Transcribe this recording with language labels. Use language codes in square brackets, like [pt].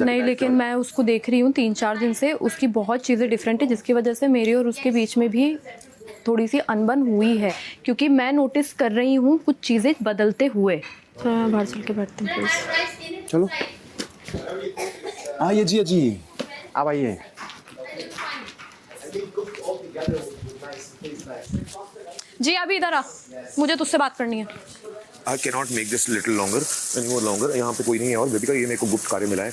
[hi] नहीं, लेकिन मैं उसको देख रही हूँ 3-4 दिन से, उसकी बहुत चीज़ें डिफरेंट है, जिसकी वजह से मेरे और उसके बीच में भी थोड़ी सी अनबन हुई है, क्योंकि मैं नोटिस कर रही हूँ कुछ चीज़ें बदलते हुए। तो मैं बाहर चल के बैठती हूँ प्लीज। चलो आइए जी, अब आइए। जी अभी इधर आ, मुझे तुझसे बात करनी है। [en] I cannot make this little longer, any more longer. [hi] यहाँ पे कोई नहीं है और बेबी का ये मेरे को गुप्त कार्य मिला है।